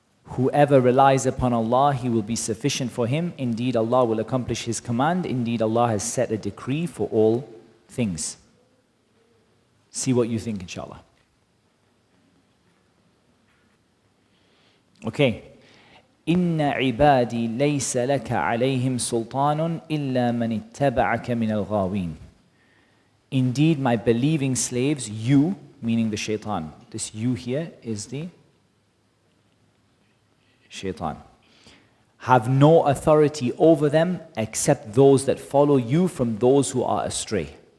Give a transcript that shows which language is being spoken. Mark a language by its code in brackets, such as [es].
[en] Whoever relies upon Allah, He will be sufficient for him. Indeed, Allah will accomplish His command. Indeed, Allah has set a decree for all things. See what you think, inshallah. Okay. [ar] إن عبادي ليس لك عليهم سلطان إلا من اتبعك من الغاوين. [en] Indeed, my believing slaves, you, meaning the shaitan. This you here is the shaitan. Have no authority over them except those that follow you from those who are astray.